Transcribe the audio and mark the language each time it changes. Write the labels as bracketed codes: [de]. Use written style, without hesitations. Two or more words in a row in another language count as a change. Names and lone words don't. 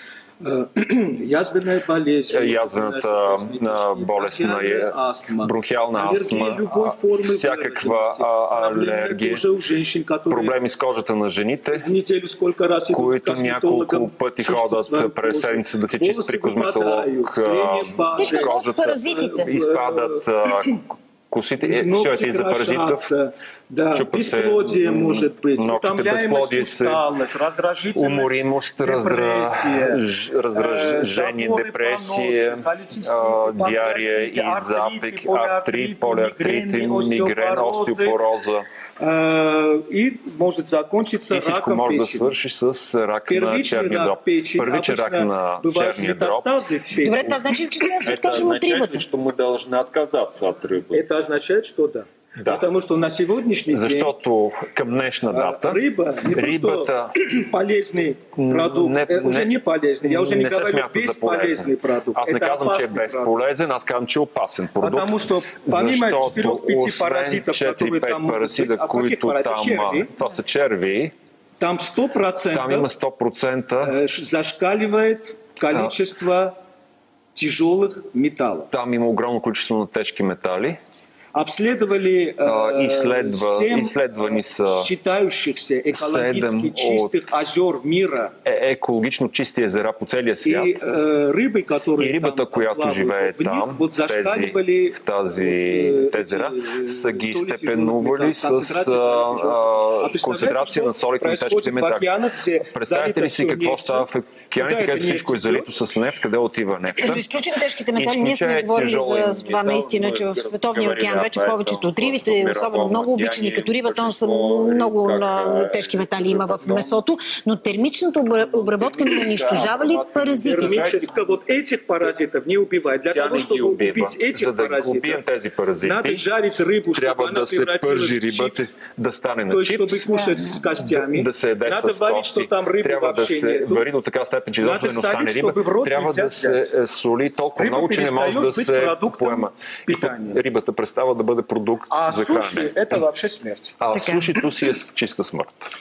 [bg] язвената болест на бронхиална астма, всякаква алергия, проблеми с кожата на жените, които няколко пъти ходят през седмица да си чистят при козметолог кожата, изпадат косите, [ru] все это из-за паразитов. Да, бесплодие может быть, утомляемость, уморимост, раздражение, депрессия, диария и запик, артрит, полиартрит, мигрен, остеопороза. И может закончиться раком печени. [bg] И всичко може да свърши с рак на черния дроб. Първичен рак на черния дроб. Добре, това значи, че трябва да се откажем от рибата. [ru] Это означает, что мы должны отказаться от рыбы. Это означает, что да. Да. Потому что на сегодняшний день [bg] защото към днешна дата рибата [ru] полезный продукт, уже не полезный, я уже не говорю бесполезный продукт. [bg] Аз не казвам, че е безполезен, аз казвам, че е опасен продукт. [ru] Потому что помимо 4-5 паразитов, которые там [bg] паразита, които там, това са черви, [ru] там 100% зашкаливает количество тяжелых металлов. [bg] Там има огромно количество на тежки метали. [ru] Обследовали [bg] изследвани са [ru] считающихся экологически чистых озер мира. [bg] Екологично чисти езера по целия свят. И рибата, която живее там, в тези езера, са ги степенували с концентрация на солите на тежките метали. Представете ли си какво става в океаните, където всичко е залито с нефт, къде отива нефта? Като изключим тежките метали, ние сме говорили за това наистина, че в Световния океан вече повечето от рибите, особено много обичани като риба, там са много тежки метали има в месото, но термичната обработка не унищожава ли паразитите? [ru] Вот этих паразитов не убивает. Для того, чтобы убить этих паразитов, надо жарить рыбу, [bg] трябва да се пържи рибата, да стане на чипс, да се яде с кости, трябва да се вари до така степен, че изобщо не остане риба, трябва да се соли толкова много, че не може да се поема. И рибата представа продължава да бъде продукт за хранене. А сушито си е чиста смърт.